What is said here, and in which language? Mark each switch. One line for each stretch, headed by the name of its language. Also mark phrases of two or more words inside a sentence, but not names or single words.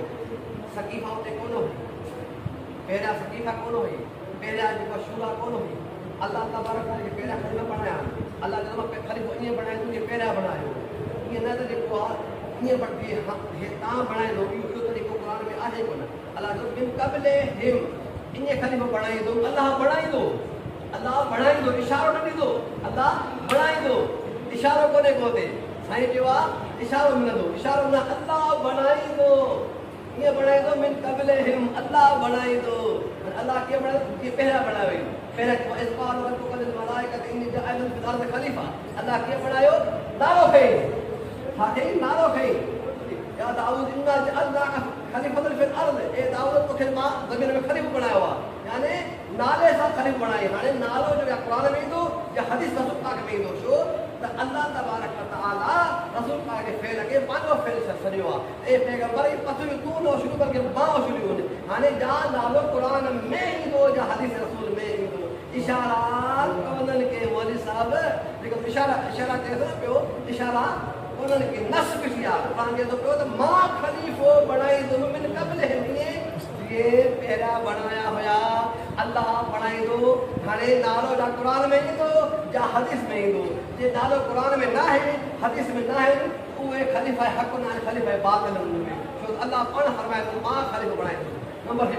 Sindhi: सकीफ़ा उते कोन हुई, पहिरियां सकीफ़ा कोन हुई, पहिरियां जेको शूरा कोन हुई। अल्लाह तबारक ताला खे पहिरियां खलीफ़ा बणाया। अल्लाह चयो मां खलीफो ईअं बणाईंदुमि कि पहिरियां बणायो। ईअं न त जेको आहे ईअं तव्हां बणाईंदो, इहो तरीक़ो क़ुरान में आहे कोन।
Arabic: अल्लाह चयो من قبلهم,
Sindhi: ईअं खलीफो बणाईंदुमि। अल्लाह बणाईंदो, अल्लाह बणाईंदो, इशारो न ॾींदो, अल्लाह बणाईंदो। इशारो कोन्हे को हुते, साईं चयो आहे इशारो मिलंदो, इशारो न, अल्लाह बणाईंदो। ईअं बणाईंदो
Arabic: من قبلهم,
Sindhi: अल्लाह बणाईंदो। अल्लाह कीअं बणाईंदो? कीअं पहिरियां बणायो हुई।
Arabic: पहिरियां इस्पाल वरतो قال ملائكة إن جاعل في الأرض خليفة.
Sindhi: अल्लाह कीअं बणायो? नालो खई, छा खई? नालो खई।
Arabic: يا داود إنا جعلناك خليفة في الأرض,
Sindhi: ए दाऊद तोखे मां ज़मीन में खलीफो बणायो आहे, यानी नाले सां खलीफो बणाई। हाणे नालो जो या क़ुरान में ईंदो या हदीस रसूल पाक में ईंदो। छो त अल्लाह तबारक व तआला रसूल पाक जे फेल खे पंहिंजो फेल सॾियो आहे। ए पैगंबर पथरी तूं न शुरू बल्कि मां शुरू हुजे। हाणे जा नालो क़ुरान में ईंदो या हदीस रसूल में ईंदो। इशारात कोन्हनि के मौलवी साहब, जेको इशारा चए थो पियो, इशारा कोन्हनि के, नस किसी आहे। क़ुरान चए थो पियो त मां खलीफ़ो बणाईंदुमि
Arabic: من قبلهم,
Sindhi: ये पहिरियां बणाया हुया, अल्लाह बणाईंदो। हाणे नालो जा क़ुरान में ईंदो या हदीस में ईंदो। जे नालो क़ुरान में न आहे, हदीस में न आहे, उहे खलीफ़ा हक़ न आहिनि, खलीफ़ा बातिल आहिनि। छो त अल्लाह पाण फरमाए थो मां खलीफ़ो बणाईंदुमि। नंबर 1।